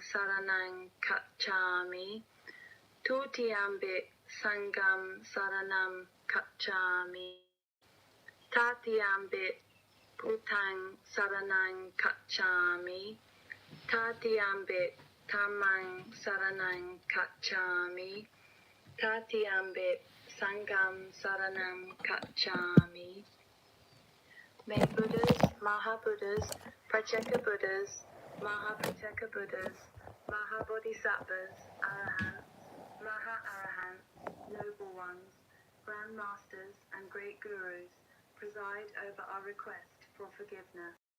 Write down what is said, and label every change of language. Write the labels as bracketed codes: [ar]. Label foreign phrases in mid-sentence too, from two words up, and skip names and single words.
[pi] saranang gacchami, tutiyampi sangham saranam gacchami, tatiyampi bhutang saranang gacchami, tatiyampi dhammang saranang gacchami, tatiyampi sangham saranam gacchami. [en] May Buddhas, Maha-Buddhas, Pratyeka Buddhas, Maha-Pratyeka Buddhas, Maha-Bodhisattvas, Arahants, Maha-Arahants, Noble Ones, Grand Masters and Great Gurus preside over our request for forgiveness.